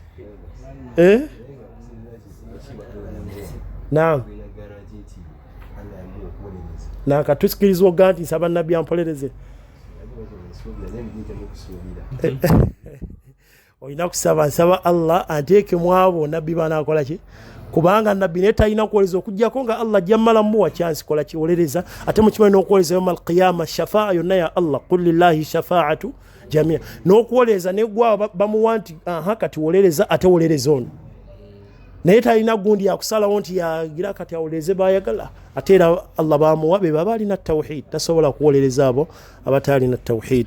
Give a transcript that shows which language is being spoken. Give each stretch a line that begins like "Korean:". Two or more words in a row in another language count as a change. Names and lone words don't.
Ganda: Naam, nakatusikiriza oga nti nsaba nabbi ampolereze. Olina nsaba Allah ateeke mu abo nabbi banaakola ki, kubanga nabbi naye talina kuwoleza okujjako nga Allah jammala muwa chance kola kiwolereza. Ate mukimanyi n'okuwoleza
Arabic: يوم القيامة
Ganda: shafaa yonna ya Allah,
Arabic: قل لله الشفاعة جميعا,
Ganda: n'okuwoleza negwa bamuwa nti kati wolereza, ate wolereza ono naye talina gundi yakusalawo nti yagira kati awolereze bayagala. Ate era Allah bamuwa be baba alina tawhid, tasobola kuwolereza abo abatalina tawhid.